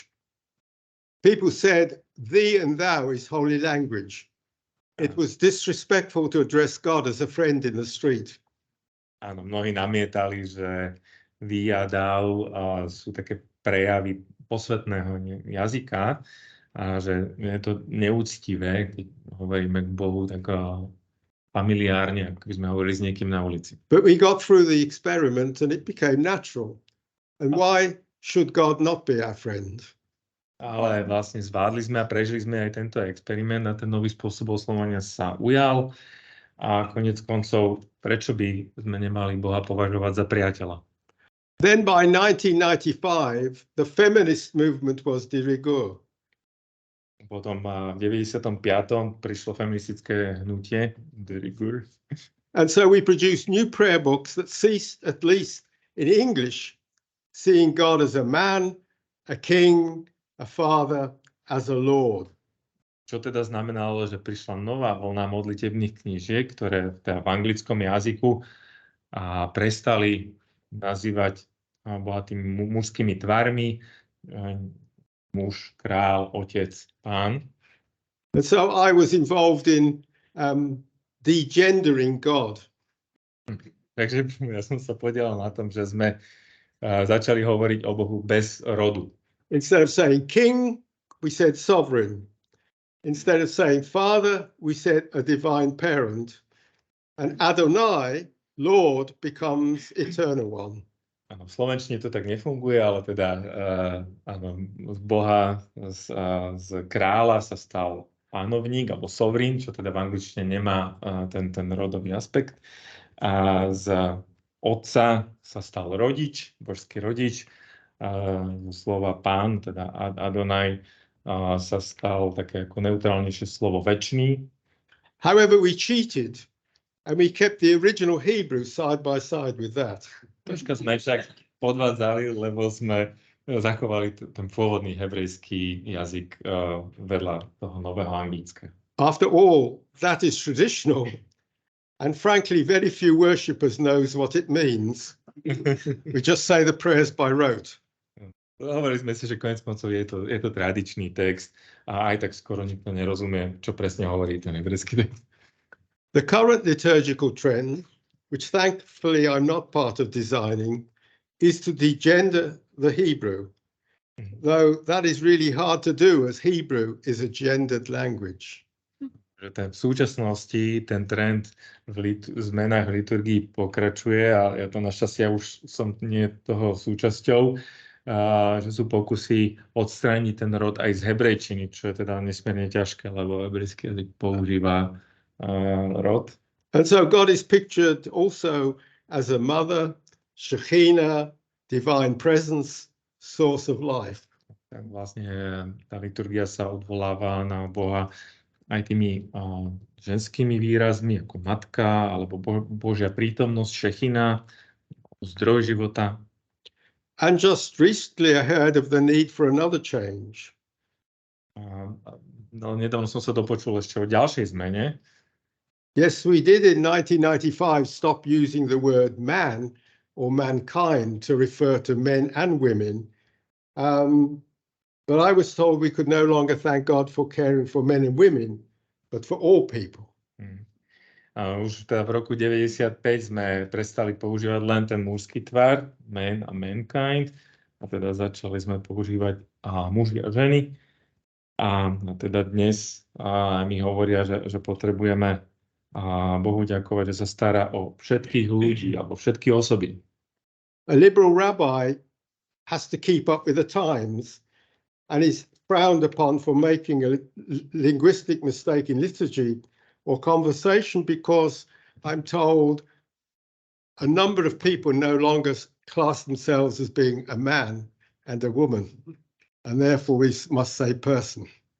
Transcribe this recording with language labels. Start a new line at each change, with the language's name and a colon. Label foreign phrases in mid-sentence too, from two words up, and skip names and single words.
English: People said, thee and thou is holy language. It was disrespectful to address God as a friend in the street.
Slovak: Áno, mnohí namietali, že thee a thou sú také prejavy posvetného jazyka a že je to neúctivé, keď hovoríme k Bohu tak familiárne, ako by sme hovorili s niekým na ulici.
English: But we got through the experiment and it became natural. And why should God not be our friend?
Slovak: Ale vlastne zvládli sme a prežili sme aj tento experiment a ten nový spôsob oslovania sa ujal a
Czech: konec koncov,
Slovak: prečo by sme nemali Boha považovať za priateľa?
English: Then by 1995, the feminist movement was
French: de rigueur.
Slovak: Potom v 95. prišlo feministické hnutie
French: de rigueur.
English: And so we produced new prayer books that ceased, at least in English, seeing God as a man, a king, a father, as a lord.
Slovak: Čo teda znamenalo, že prišla nová vlna modlitebných knížiek, ktoré teda v anglickom jazyku prestali nazývať Boha tými mužskými tvarmi, muž, král, otec, pán.
English: And so I was involved in degendering God.
Slovak: Takže ja som sa podielal na tom, že sme začali hovoriť o Bohu bez rodu.
English: Instead of saying king, we said sovereign. Instead of saying father, we said a divine parent. And Adonai, Lord, becomes eternal one.
Slovak: Áno, v slovenčine to tak nefunguje, ale teda z Boha, z kráľa sa stal pánovník alebo sovereign, čo teda v angličtine nemá ten rodový aspekt. A z otca sa stal rodič, božský rodič. Zo slova pán, teda Adonai, sa stal také ako neutrálnejšie slovo večný.
English: However, we cheated and we kept the original Hebrew side by side with that.
Slovak: Troška sme však podvádzali, lebo sme zachovali ten pôvodný hebrejský jazyk vedľa toho nového anglického.
English: After all, that is traditional. And frankly, very few worshippers knows what it means. We just say the prayers by rote.
Slovak: Hovorili sme si, že koniec koncov je to tradičný text a aj tak skoro nikto nerozumie, čo presne hovorí ten hebrejský text.
English: The current liturgical trend, which thankfully I'm not part of designing, is to degender the Hebrew, though that is really hard to do as Hebrew is a gendered language.
Slovak: V súčasnosti ten trend v zmenách v liturgii pokračuje a ja to našťastie už som nie toho súčasťou, že sú pokusy odstrániť ten rod aj z hebrejčiny, čo je teda nesmierne ťažké, lebo hebrejský jazyk používa rod.
English: And so God is pictured also as a mother, Shekhinah, divine presence, source of life.
Slovak: Tak vlastne tá liturgia sa odvoláva na Boha aj tými ženskými výrazmi, ako matka, alebo Božia prítomnosť, Šechina, zdroj života.
English: And just recently I heard of the need for another change.
Slovak: No, nedávno som sa dopočul ešte o ďalšej zmene.
English: Yes, we did in 1995 stop using the word man or mankind to refer to men and women. But I was told we could no longer thank God for caring for men and women, but for all people.
Slovak: Už teda v roku 95 sme prestali používať len ten mužský tvar, man a mankind, a teda začali sme používať muži a ženy. A teda dnes mi hovoria, že potrebujeme Bohu ďakovať, že sa stará o všetkých ľudí alebo všetky osoby.
English: A liberal rabbi has to keep up with the times and is frowned upon for making a linguistic mistake in liturgy or conversation because I'm told a number of people no longer class themselves as being a man and a woman, and therefore we must say person.